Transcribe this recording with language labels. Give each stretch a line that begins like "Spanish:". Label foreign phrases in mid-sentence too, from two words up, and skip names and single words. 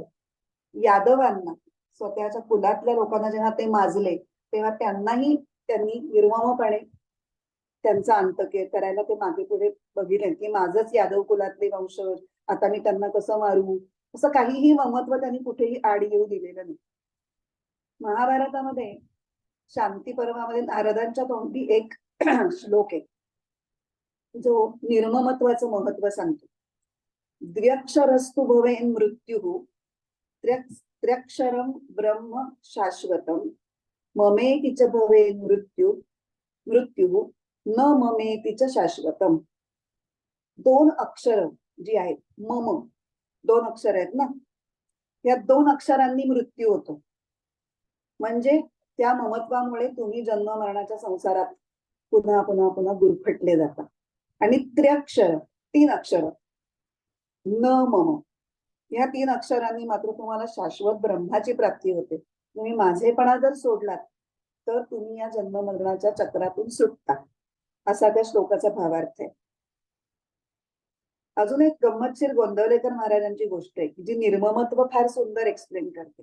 Marathi: यादवांना, स्वतःच्या कुलातल्या लोकांना जेव्हा ते माजले तेव्हा त्यांनाही त्यांनी निर्ममपणे त्यांचा अंत करायला ते मागे पुढे बघितले की माझंच यादव कुलातले वंशज, आता मी त्यांना कसं मारू, असं काहीही ममत्व त्यांनी कुठेही आड येऊ दिलेलं नाही. महाभारतामध्ये शांती पर्वामध्ये नारदांच्या तोंडी एक श्लोक आहे जो निर्ममत्वाचं महत्व सांगतो.
Sanskrit: द्व्यक्षरस्तु भवेन मृत्युः त्र्यक्षरम ब्रह्म शाश्वतम ममेति च भवेन मृत्युः न ममेति च शाश्वतम.
Marathi: 2 अक्षर जी आहेत, मम 2 अक्षर आहेत ना, या 2 अक्षरांनी मृत्यू होतो. म्हणजे त्या ममत्वामुळे तुम्ही जन्म मरणाच्या संसारात पुन्हा पुन्हा पुन्हा गुरफटले जातात. आणि त्र्यक्षर 3 अक्षर
Sanskrit: न मम,
Marathi: या 3 अक्षरांनी मात्र तुम्हाला शाश्वत ब्रह्माची प्राप्ती होते. तुम्ही माझेपणा जर सोडलात तर तुम्ही या जन्म मरणाच्या चक्रातून सुटता, असा त्या श्लोकाचा भावार्थ आहे. अजून एक गंमतशीर गोंदवलेकर महाराजांची गोष्ट आहे की जी निर्ममत्व फार सुंदर एक्सप्लेन करते.